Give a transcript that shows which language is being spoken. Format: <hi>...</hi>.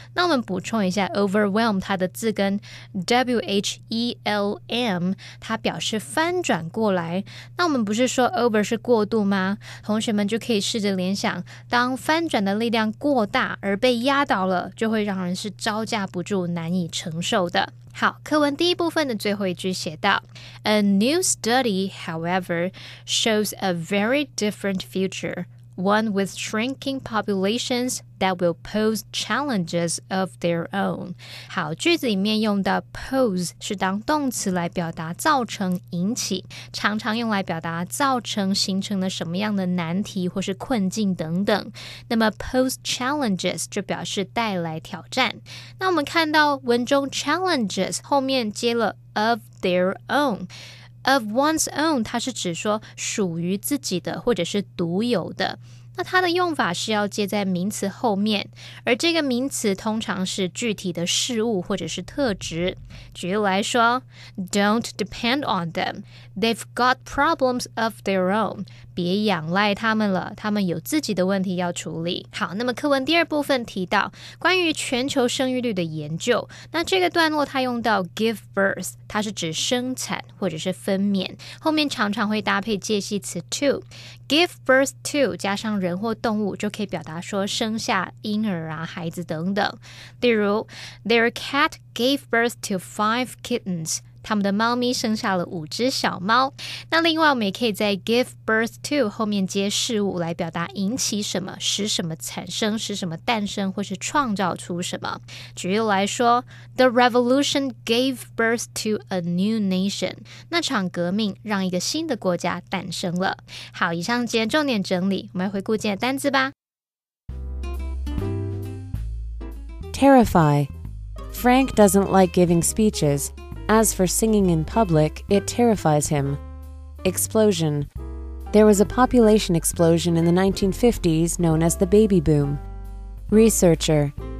<zh>那我们补充一下 overwhelm 它的字根 W-H-E-L-M 它表示翻转过来。那我们不是说 over 是过度吗？同学们就可以试着联想，当翻转的力量过大而被压倒了，就会让人是招架不住难以承受的。好，课文第一部分的最后一句写道</zh> <en>A new study, however, shows a very different future, one with shrinking populations that will pose challenges of their own.</en> <zh>好，句子里面用到 pose 是当动词来表达造成、引起，常常用来表达造成、形成了什么样的难题或是困境等等。那么 pose challenges 就表示带来挑战。那我们看到文中 challenges 后面接了 of their own。Of one's own 它是指说属于自己的或者是独有的，那它的用法是要接在名词后面，而这个名词通常是具体的事物或者是特质。举例来说</zh> <en>Don't depend on them. They've got problems of their own.</en> <zh>别仰赖他们了，他们有自己的问题要处理。好，那么课文第二部分提到关于全球生育率的研究，那这个段落它用到 give birth， 它是指生产或者是分娩，后面常常会搭配介系词 to。Give birth to 加上人或动物就可以表达说生下婴儿啊、孩子等等。例如</zh> <en>Their cat gave birth to 5 kittens.</en> <zh>他们的猫咪生下了5只小猫。那另外我们也可以在 give birth to 后面接事物来表达引起什么、使什么产生、使什么诞生或是创造出什么。举例来说</zh> <en>The revolution gave birth to a new nation.</en> <zh>那场革命让一个新的国家诞生了。好，以上今天重点整理，我们来回顾今天的单字吧。</zh> <en>Terrify. Frank doesn't like giving speeches. As for singing in public, it terrifies him. Explosion. There was a population explosion in the 1950s known as the baby boom. Researcher.</en>